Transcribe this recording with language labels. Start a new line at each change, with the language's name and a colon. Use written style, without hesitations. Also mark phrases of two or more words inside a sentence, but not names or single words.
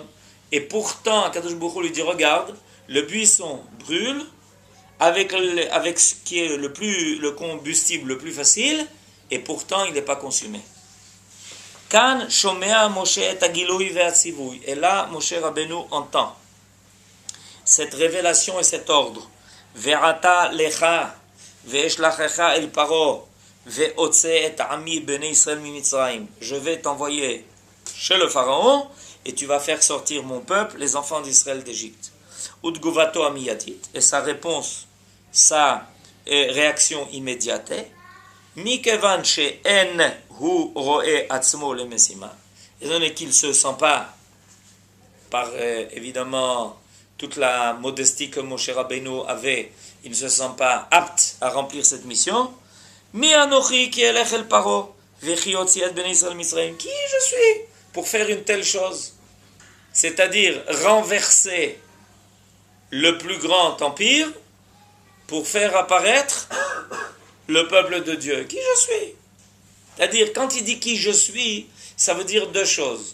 French: Et pourtant,
Hebrew: קדוש ברוך הוא
French: lui dit, regarde, le buisson brûle avec ce qui est le combustible le plus facile, et pourtant il n'est pas consumé.
Hebrew: כאן שומע משה את הגילוי והציווי.
French: Et là, Moshe Rabbeinu entend cette révélation et cet ordre.
Hebrew: ואתה לכה ואשלחך אל פרעה והוצא את עמי בני ישראל ממצרים.
French: Je vais t'envoyer chez le pharaon et tu vas faire sortir mon peuple, les enfants d'Israël d'Égypte.
Hebrew: ותגובתו המיידית.
French: Et sa réponse, sa réaction immédiate.
Hebrew: מכיוון שאין הוא רואה עצמו למשימה.
French: Étant donné qu'il ne se sent pas, par évidemment toute la modestie que Moshe Rabbeinu avait, il ne se sent pas apte à remplir cette mission.
Hebrew: מי אנכי כי אלך אל פרעה וכי אוציא את בני ישראל ממצרים.
French: Qui je suis pour faire une telle chose? C'est-à-dire renverser le plus grand empire pour faire apparaître le peuple de Dieu. Qui je suis? C'est-à-dire, quand il dit qui je suis, ça veut dire deux choses.